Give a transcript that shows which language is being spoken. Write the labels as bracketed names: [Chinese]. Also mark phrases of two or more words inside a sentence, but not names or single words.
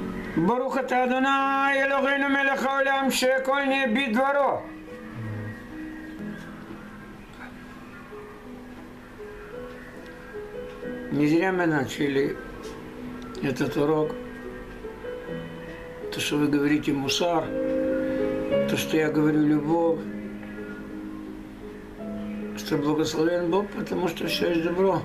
[Hebrew] ברוך אתה אדוני אלוהינו מלך העולם שהכל נהיה בדברו. [Russian] Не зря мы начали этот урок. То, что вы говорите мусар, то, что я говорю любовь, что благословен Бог, потому что все есть добро.